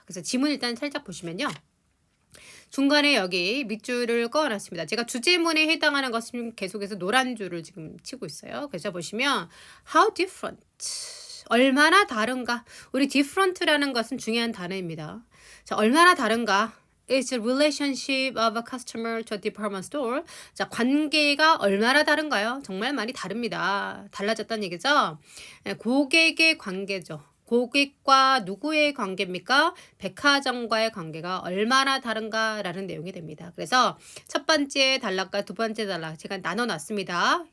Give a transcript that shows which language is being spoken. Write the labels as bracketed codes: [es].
[ko] 그래서 지문 일단 살짝 보시면요. 중간에 여기 밑줄을 그어놨습니다. 제가 주제문에 해당하는 것은 계속해서 노란 줄을 지금 치고 있어요. 그래서 보시면 [en] how different, [ko] 얼마나 다른가. 우리 different라는 것은 중요한 단어입니다. 자, 얼마나 다른가. [en] It's a relationship of a customer to a department store. [ko] 자, 관계가 얼마나 다른가요? 정말 많이 다릅니다. 달라졌다는 얘기죠. 고객의 관계죠. 고객과 누구의 관계입니까? 백화점과의 관계가 얼마나 다른가라는 내용이 됩니다. 그래서 첫 번째 단락과 두 번째 단락 제가 나눠놨습니다.